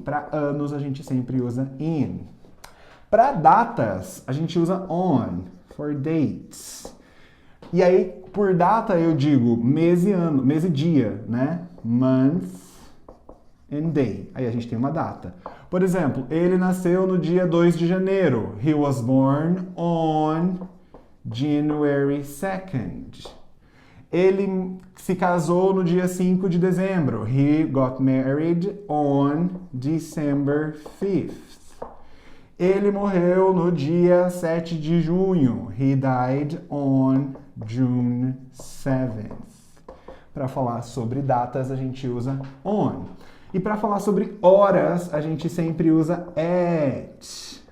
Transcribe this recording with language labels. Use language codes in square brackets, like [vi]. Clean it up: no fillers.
[pt] Para anos a gente sempre usa in. Para datas a gente usa on. [en] For dates. [pt] E aí por data eu digo mês e ano, mês e dia, né? [en] Month and day. [pt] Aí a gente tem uma data. Por exemplo, ele nasceu no dia 2 de janeiro. [en] He was born on January 2nd. [pt] Ele se casou no dia 5 de dezembro. [en] He got married on December 5th. [pt] Ele morreu no dia 7 de junho. [en] He died on June 7th. [pt] Para falar sobre datas, a gente usa on. E para falar sobre horas, a gente sempre usa at.